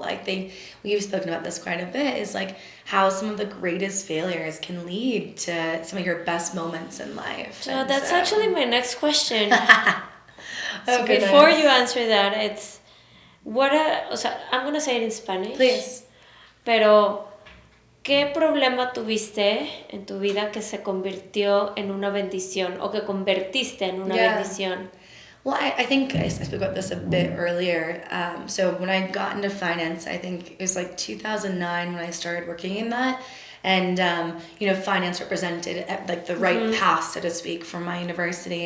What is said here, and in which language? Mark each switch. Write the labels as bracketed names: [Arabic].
[English] Like we've spoken about this quite a bit, is like how some of the greatest failures can lead to some of your best moments in life. So that's actually my next question. So before you answer that, it's [Spanish] o sea, [English] I'm going to say it in Spanish. Please. [Spanish] Pero ¿qué problema tuviste en tu vida que se convirtió en una bendición o que convertiste en una bendición? [English] Well, I think I spoke about this a bit earlier. So when I got into finance, I think it was like 2009 when I started working in that. And, finance represented like the right path, so to speak, for my university.